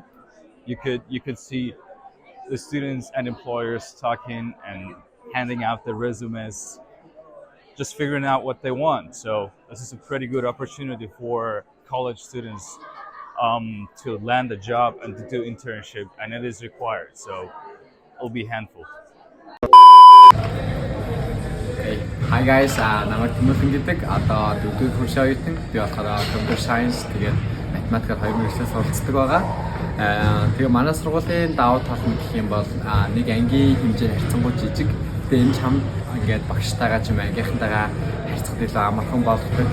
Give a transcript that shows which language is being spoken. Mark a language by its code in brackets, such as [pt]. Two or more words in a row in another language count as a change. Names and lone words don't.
[en] You could see the students and employers talking and handing out their resumes, just figuring out what they want. So this is a pretty good opportunity for college students to land a job and to do internship, and it is required. So it'll be handful. Hi guys, [mn] намайг Тимофин гэдэг. Одоо 4-р курсын оюутан. Би болохоор [en] computer science [mn] тэгээд математикаар 2 мэргэжлээс суралцдаг байгаа. Тэгээ манай сургуулийн давуу тал нь гэх юм бол нэг ангийн хэмжээ харьцангуй жижиг. Тэгээ энэ чам ингээд багштайгаа ч юм ангийнхантайгаа харьцахад илүү амархан болгодог.